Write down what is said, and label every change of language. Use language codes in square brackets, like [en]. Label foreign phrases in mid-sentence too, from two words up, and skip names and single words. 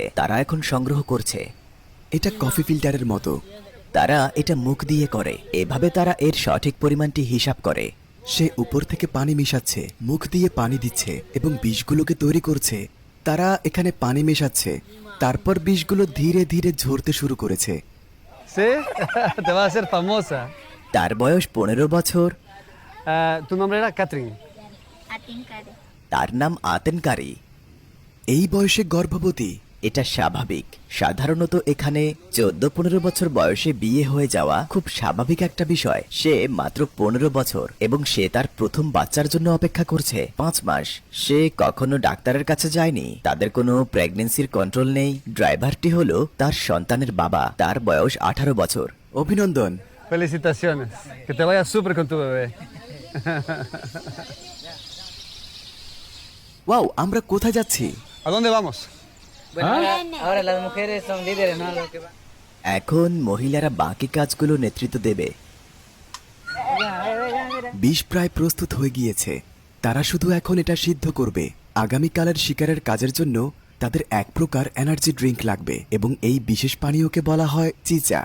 [bn] তারা এখন সংগ্রহ করছে। এটা কফি ফিল্টারের মতো। তারা এটা মুখ দিয়ে করে। এভাবে তারা এর সঠিক পরিমাণটি হিসাব করে। সে উপর থেকে পানি মিশাচ্ছে, মুখ দিয়ে পানি দিচ্ছে এবং বিষগুলোকে তৈরি করছে। তারা এখানে পানি মেশাচ্ছে, তারপর বিষগুলো ধীরে ধীরে ঝরতে শুরু করেছে। [es] ¿Sí? Te va a hacer famosa. [bn] তার বয়স 15 বছর। [es] Tu nombre era Catherine. Atincare. [bn] তার নাম আতেনকারী। এই বয়সে গর্ভবতী এটা স্বাভাবিক। সাধারণত এখানে 14-15 বছর বয়সে বিয়ে হয়ে যাওয়া খুব স্বাভাবিক একটা বিষয়। সে মাত্র 15 বছর এবং সে তার প্রথম বাচ্চার জন্য অপেক্ষা করছে 5 মাস। সে কখনো ডাক্তারের কাছে যায়নি। তাদের কোনো [en] pregnancy control [bn] নেই। ড্রাইভারটি হলো তার সন্তানের বাবা। তার বয়স 18 বছর। অভিনন্দন। [es] Felicitaciones. Que te vaya súper con tu bebé. [bn] ওয়াও, আমরা কোথায় যাচ্ছি? [es] ¿A dónde vamos? Bueno, ahora las mujeres son líderes, ¿no? Lo que va. [bn] এখন মহিলারা বাকি কাজগুলো নেতৃত্ব দেবে। বিষ প্রায় প্রস্তুত হয়ে গিয়েছে। তারা শুধু এখন এটা সিদ্ধ করবে। আগামীকালের শিকারের কাজের জন্য তাদের এক প্রকার [en] energy drink [bn] লাগবে এবং এই বিশেষ পানীয়কে বলা হয় চিচা।